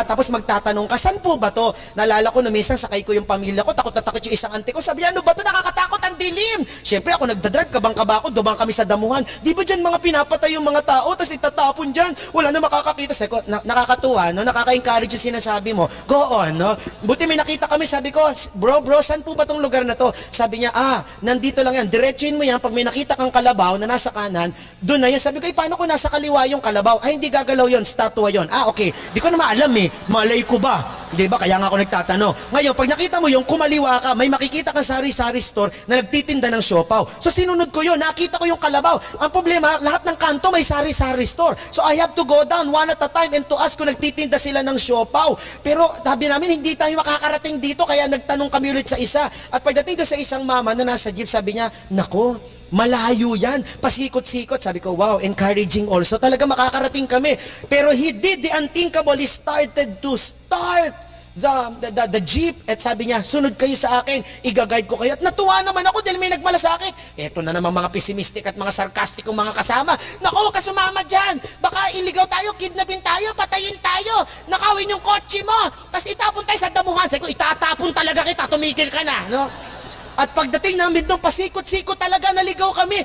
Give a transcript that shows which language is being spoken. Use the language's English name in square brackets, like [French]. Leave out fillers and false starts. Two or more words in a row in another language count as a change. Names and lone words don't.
[Filipino] Tapos magtatanong ka, saan po ba to? Naalala ko na minsan, sakay ko yung pamilya ko, takot na takot yung isang auntie ko. Sabi niya, ano ba to? Nakakatakot, ang dilim. Siyempre ako nagdadrive, kabang-kaba ako, dumang kami sa damuhan. Di ba dyan mga pinapatay yung mga tao, tapos itatapon dyan? Wala na makakakita. Sabi ko, nakakatuwa, no? Nakaka-encourage yung sinasabi mo. [English] Go on, no? [Filipino] Buti may nakita kami, sabi ko, bro, saan po ba tong lugar na to? Sabi niya, nandito lang yan, diretsuin mo yan. Pag may nakita kang kalabaw na nasa kanan, doon na yan. Sabi ko, paano ko nasa kaliwa yung kalabaw? Ay, hindi gagalaw yon, statua yon. Okay. Di ko na maalam malay ko ba? Di ba? Kaya nga ako nagtatanong. Ngayon, pag nakita mo yung kumaliwa ka, may makikita kang sari-sari store na nagtitinda ng siopaw. So, sinunod ko yun. Nakita ko yung kalabaw. Ang problema, lahat ng kanto may sari-sari store. [English] So, I have to go down one at a time and to ask [Filipino] kung nagtitinda sila ng siopaw. Pero, sabi namin, hindi tayo makakarating dito, kaya nagtanong kami ulit sa isa. At pagdating doon sa isang mama na nasa jeep, sabi niya, nako, malayo yan, pasikot-sikot. Sabi ko, wow, [English] encouraging also. [Filipino] Talaga makakarating kami. [English] Pero he did the unthinkable. He started to start the jeep. [Filipino] At sabi niya, sunod kayo sa akin, i-guide ko kayo. At natuwa naman ako dahil may nagmalasakit. Eto na naman mga pessimistic at mga sarcastic mga kasama. Nako, huwag ka sumama dyan. Baka iligaw tayo, kidnapin tayo, patayin tayo, nakawin yung kotse mo, tapos itapon tayo sa damuhan. Sabi ko, itatapon talaga kita, tumigil ka na, no? At pagdating namin doon, pasikot-sikot talaga, naligaw kami.